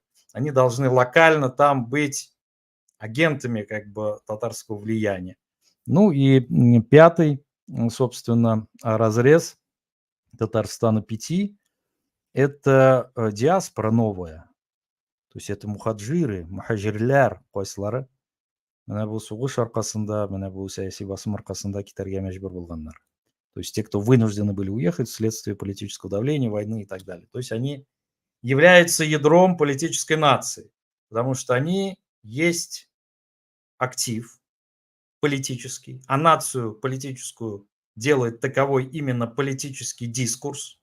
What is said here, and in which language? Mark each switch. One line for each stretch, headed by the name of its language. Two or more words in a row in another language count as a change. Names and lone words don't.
Russian: Они должны локально там быть агентами как бы татарского влияния. Ну и пятый, собственно, разрез Татарстана 5 – это диаспора новая. То есть это мухаджиры,
Tatar: мухаджирлер койсылары. Менә бу сугыш аркасында, менә бу сәяси басым аркасында китәргә мәҗбүр булганнар.
Russian: То есть те, кто вынуждены были уехать вследствие политического давления, войны и так далее. То есть они являются ядром политической нации, потому что они есть актив политический, а нацию политическую делает таковой именно политический дискурс.